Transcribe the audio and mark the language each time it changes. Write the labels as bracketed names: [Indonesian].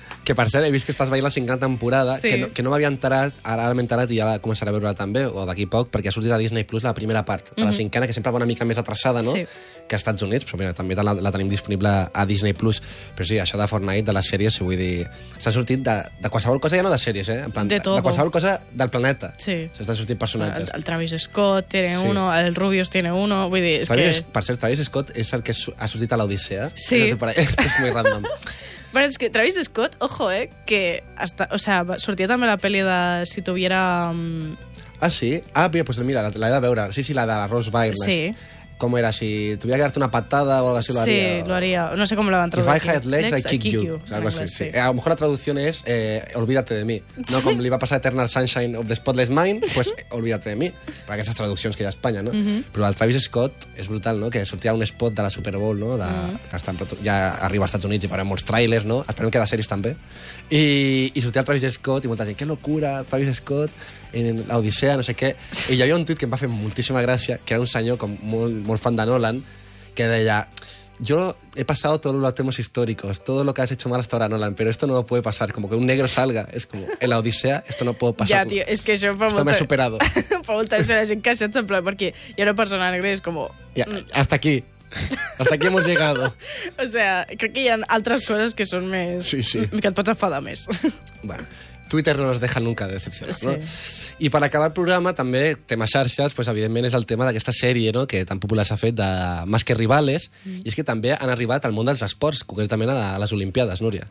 [Catalan] Que per cert, he vist que estàs veient la cinquena temporada, sí, que no m'havia enterat, ara m'he enterat i ja la començaré a veure també, o d'aquí poc, perquè ha sortit a Disney Plus la primera part de la cinquena, que sempre va una mica més atrasada, no? Sí. Que als Estats Units, però mira, també la tenim disponible a Disney Plus. Però sí, això de Fortnite, de les sèries, si vull dir... S'ha sortit de qualsevol cosa, ja no de sèries, eh? De qualsevol cosa del planeta. Sí. S'estan sortint personatges. [Spanish] El Travis Scott tiene uno, el Rubius tiene uno, [Catalan] vull dir... És Travis, que... Per cert, Travis Scott és el que ha sortit a l'Odissea. Sí. És molt random. Però és que Travis Scott, [Spanish] ojo, que hasta, o sea, [Catalan] sortia també la pel·li de Si tuviera... Ah, sí? Ah, mira, [Spanish] pues mira, [Catalan] l'he de veure. Sí, sí, la de la Rose Byrne. Sí. Com era, [Spanish] si tuviera que darte una patada o algo así, lo haría. Sí, lo haría. No sé cómo lo van a traducir. [English] If I had legs, I'd kick you. [Spanish] O sea, algo así, sí. A lo mejor la traducción es olvídate de mí. No, como le iba a pasar Eternal Sunshine of the Spotless Mind, pues olvídate de mí. [Catalan] Para aquestes traduccions que hi ha a Espanya, no? Mm-hmm. Però el Travis Scott és brutal, no? Que sortia un spot de la Super Bowl, no? Ja arriba als Estats Units i farem molts trailers, no? Esperem que de sèries també. I sortia el Travis Scott i molta gent, [Spanish] que locura, [Catalan] Travis Scott... en l'Odissea, no sé què, i hi havia un tuit que em va fer moltíssima gràcia, que era un senyor com molt fan de Nolan, que deia, [Spanish] yo he pasado todos los temas históricos, todo lo que has hecho mal hasta ahora, Nolan, pero esto no lo puede pasar, como que un negro salga, es como, en l'Odissea, esto no puedo pasar. [Catalan] Ja, tio, és que això [Spanish] esto me ha superado. [Catalan] Fa molta gent, la gent que ha semblat, perquè hi ha una persona negra i és com... [Spanish] Ja, hasta aquí hemos llegado. [Catalan] O sea, crec que hi ha altres coses que són més... Sí, sí. Que et pots enfadar més. [Spanish] Bueno. Twitter no nos deja nunca de decepcionar, sí, no? [Catalan] I per acabar el programa, també, tema xarxes, pues, evidentment és el tema d'aquesta sèrie, no?, que tan popular s'ha fet de Más que rivales, i és que també han arribat al món dels esports, concretament a les Olimpiades, Núria.